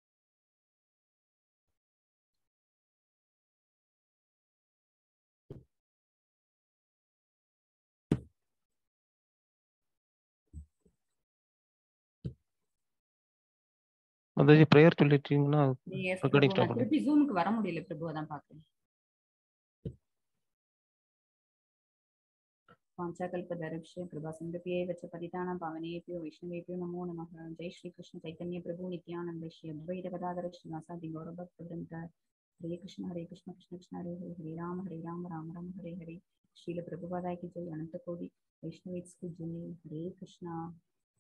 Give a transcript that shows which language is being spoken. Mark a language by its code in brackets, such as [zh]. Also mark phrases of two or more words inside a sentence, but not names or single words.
[ta] அதாச்சும் ப்ரேயர் சொல்லிட்டீங்கன்னா [en] recording stop [ta] திருப்பி ஜூமுக்கு வர முடியல பிரபு, அதான் பாக்குறேன். [sa] वाञ्छाकल्पतरुभ्यश्च कृपासिन्धुभ्येव च पतितानां पावनेभ्यो वैष्णवेभ्यो नमो नमः। जय श्री कृष्ण चैतन्य प्रभु नित्यानंद श्री अद्वैत गदाधर श्रीवासादि गौरभक्तवृन्द। हरे कृष्ण कृष्ण कृष्ण हरे हरे, हरे राम राम राम हरे हरे। श्रील प्रभुपादाय की जय, अनंत कोटि वैष्णवें की जय। हरे कृष्णा।